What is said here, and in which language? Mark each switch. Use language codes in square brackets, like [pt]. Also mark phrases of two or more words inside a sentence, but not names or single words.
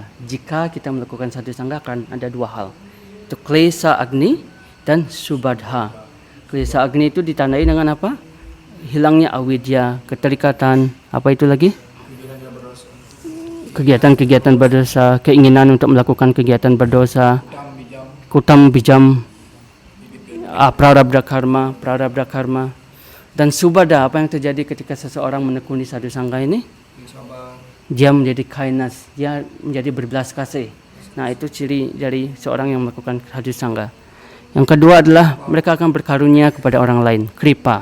[id] Jika kita melakukan Sadhu Sangha akan ada dua hal. Itu Klesa Agni dan Subadha. Klesa Agni itu ditandai dengan apa? Hilangnya avidya, keterikatan, apa itu lagi? Kegiatan-kegiatan berdosa, keinginan untuk melakukan kegiatan berdosa, [sa] कूटं बीजं, प्रारब्ध कर्म. [id] Dan subada, apa yang terjadi ketika seseorang menekuni Sadhu Sangha ini? Dia menjadi kindness, dia menjadi berbelas kasih. Nah, itu ciri dari seorang yang melakukan Sadhu Sangha. Yang kedua adalah mereka akan berkarunia kepada orang lain, kripa.